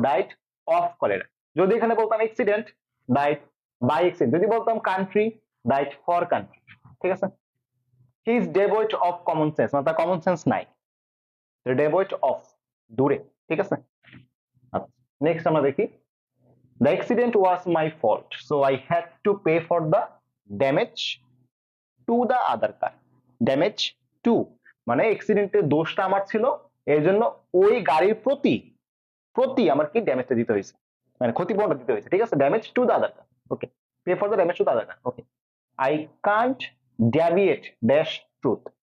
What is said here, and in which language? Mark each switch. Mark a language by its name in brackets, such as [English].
[English] Died of cholera. [Bangla] যদি এখানে বলতাম [English] Accident, died by accident. [Bangla] যদি বলতাম [English] country, died for country, [Bangla] ঠিক আছে? [English] he is devoid of common sense, [Bangla] মানে তার কমন সেন্স নাই, [English] devoid of, [Bangla] দূরে, ঠিক আছে? আচ্ছা, নেক্সট আমরা দেখি। [English] The accident was my fault, so I had to pay for the damage to the other car. [Bangla] Damage to মানে অ্যাক্সিডেন্টের দোষটা আমার ছিল, এর জন্য ওই গাড়ির প্রতি প্রতি আমার কি ড্যামেজটা দিতে হয়েছে, মানে ক্ষতিপূরণটা দিতে হয়েছে, ঠিক আছে? [English] Damage to the other car. Okay, pay for the damage to the other car. Okay, I can't deviate dash truth.